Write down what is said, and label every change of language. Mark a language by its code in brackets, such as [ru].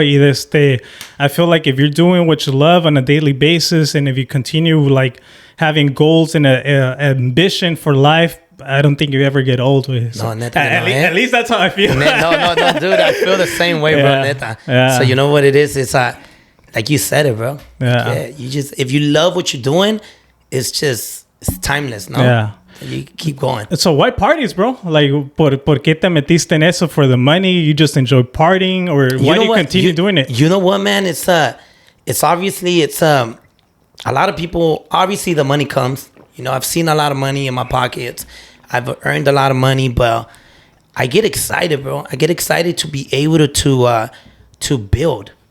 [en] I feel like if you're doing what you love on a daily basis, and if you continue like having goals and a ambition for life, I don't think you ever get old with it. [es] No, neta, [en] at least that's how I feel. No, dude. I feel the same way, bro. Neta. Yeah. So you know what it is? It's like you said it, bro. Yeah. You just, if you love what you're doing, it's timeless, no? Yeah. You keep going. So why parties, bro? [es] Like, ¿por qué te metiste en eso? [en] For the money? You just enjoy partying, or why do you continue doing it? You know what, man? It's obviously a lot of people. Obviously, the money comes. You know, I've seen a lot of money in my pockets. I've earned a lot of money, but I get excited, bro. I get excited to be able to build.